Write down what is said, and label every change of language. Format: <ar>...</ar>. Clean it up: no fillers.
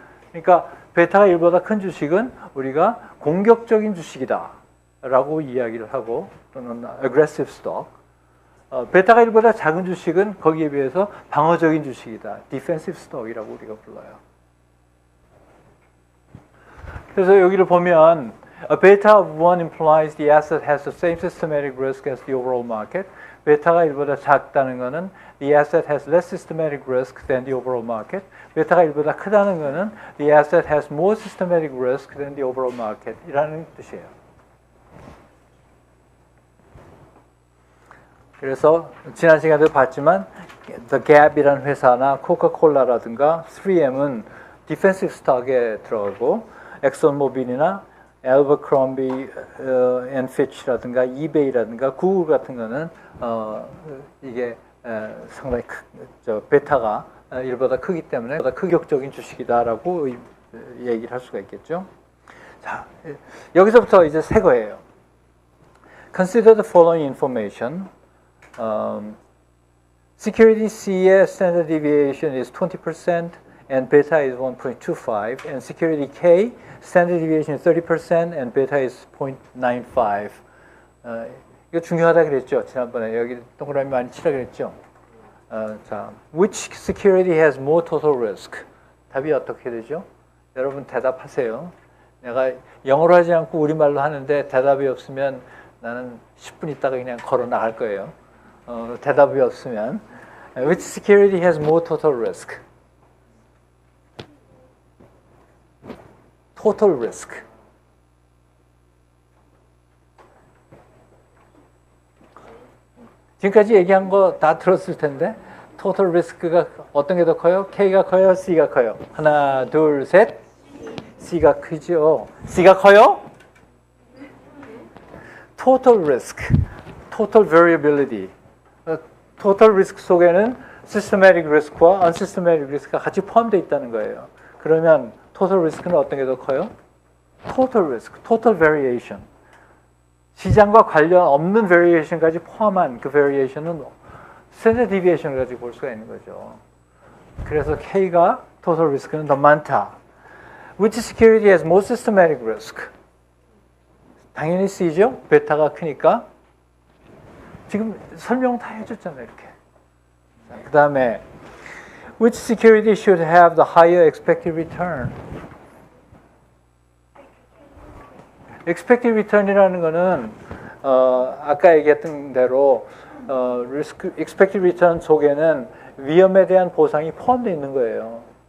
<ko>그러니까 베타가 1보다 큰 주식은 우리가 공격적인 주식이다 라고 이야기를 하고 또는 aggressive stock. 베타가 1보다 작은 주식은 거기에 비해서 방어적인 주식이다. defensive stock 이라고 우리가 불러요.</ko> <en>그래서 여기를 보면 beta of 1 implies the asset has the same systematic risk as the overall market. 베타가 1보다 작다는 것은 the asset has less systematic risk than the overall market. 베타가 1보다 크다는 것은 the asset has more systematic risk than the overall market 이라는 뜻이에요.</en> <ko>그래서 지난 시간에도 봤지만 The Gap이라는 회사나 코카콜라라든가 3M은 defensive stock 에 들어가고 엑선모빌이나 엘버크롬비 앤 피치라든가 이베이라든가 구글 같은 거는 이게 상당히 베타가 1보다 크기 때문에 보다 극격적인 주식이다라고 얘기를 할 수가 있겠죠. 자, 여기서부터 이제 새 거예요.</ko> <en>Consider the following information. Security C의 standard deviation is 20% and beta is 1.25 and security K standard deviation is 30% and beta is 0.95.</en> <ko>이거 중요하다 그랬죠. 지난번에 여기 동그라미 많이 치라 그랬죠.</ko> <en>자, which security has more total risk?</en> <ko>답이 어떻게 되죠? 여러분 대답하세요. 내가 영어로 하지 않고 우리말로 하는데 대답이 없으면 나는 10분 있다가 그냥 걸어 나갈 거예요.</ko> <en>대답이 없으면 which security has more total risk? total risk.</en> <ko>지금까지 얘기한 거 다 들었을 텐데 total risk가 어떤 게 더 커요? K가 커요? C가 커요? 하나, 둘, 셋. C가 크죠. C가 커요?</ko> <en>total risk, total variability.</en> <ko>total risk 속에는 systematic risk와 unsystematic risk가 같이 포함되어 있다는 거예요. 그러면 total risk는 어떤 게 더 커요? total risk, total variation. 시장과 관련 없는 variation까지 포함한 그 variation은 standard deviation을 가지고 볼 수가 있는 거죠. 그래서 K가 total risk는 더 많다.</ko> <en>Which security has more systematic risk?</en> <ko>당연히 C죠. 베타가 크니까. 지금 설명 다 해줬잖아요.</ko> <en>이렇게. 그 다음에 Which security should have the higher expected return?</en> <ko>expected return이라는 거는 아까 얘기했던 대로 expected return 속에는 위험에 대한 보상이 포함되어 있는 거예요.</ko>